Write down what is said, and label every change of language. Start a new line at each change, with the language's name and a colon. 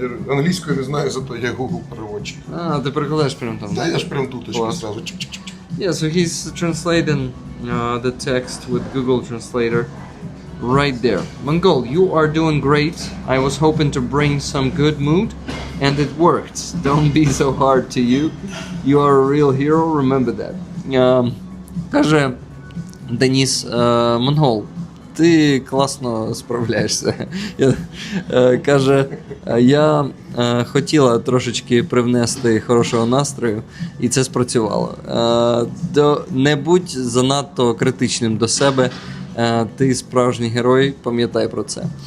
Ukrainian: Англійською не знаю, зато я Google переводчик. Ти перекладаєш прямо там. Та я ж прям туточки Клас. зразу. Чик-чик-чик.
English: Yeah, so he's translating the text with Google Translator right there. Mongol, you are doing great. I was hoping to bring some good mood, and it worked. Don't be so hard to you. You are a real hero, remember that.
Ukrainian: Каже Деніс, Монгол, ти класно справляєшся. Каже, я хотіла трошечки привнести хорошого настрою, і це спрацювало. Не будь занадто критичним до себе, ти справжній герой, пам'ятай про це.